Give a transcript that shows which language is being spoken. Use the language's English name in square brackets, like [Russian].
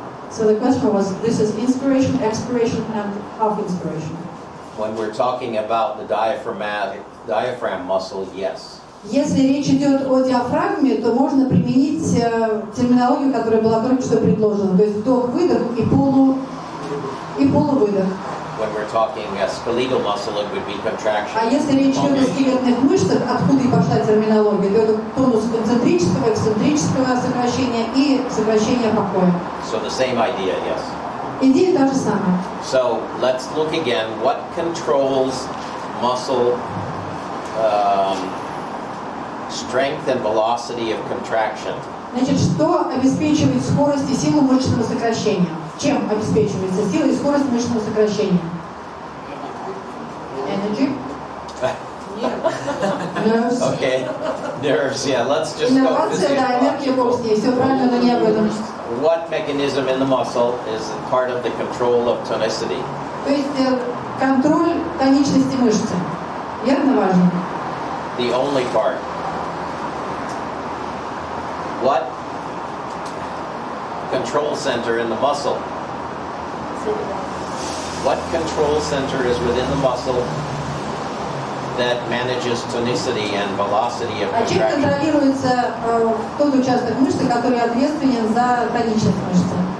[English] So the question was, this is inspiration, expiration and half inspiration. when we're talking about the diaphragm muscle, yes. [Russian] Если речь идет о диафрагме, то можно применить терминологию, которая была только что предложена. То есть вдох-выдох и полувыдох. [English] When we're talking skeletal muscle, it would be contraction. [Russian] А если речь идет о скелетных мышцах, откуда и пошла терминология, то это тонус концентрического, эксцентрического сокращения и сокращения покоя. [English] So the same idea, yes. [Russian] Идея та же самая. [English] So let's look again. What controls muscle strength and velocity of contraction? [Russian] Значит, что обеспечивает скорость и силу мышечного сокращения? Чем обеспечивается сила и скорость мышечного сокращения? [English] Energy? Nerves. Okay, nerves. Yeah, let's just go [Russian] Инновация, да, энергия, бог с ней. Все правильно, но не об этом. [English] What mechanism in the muscle is part of the control of tonicity? [Russian] То есть контроль тоничности мышцы. Верно, важно? [English] The only part. What control center in the muscle? What control center is within the muscle that manages tonicity and velocity of [Russian] А чем [English] contraction? [Russian] контролируется тот участок мышцы, который ответственен за тоничность мышцы?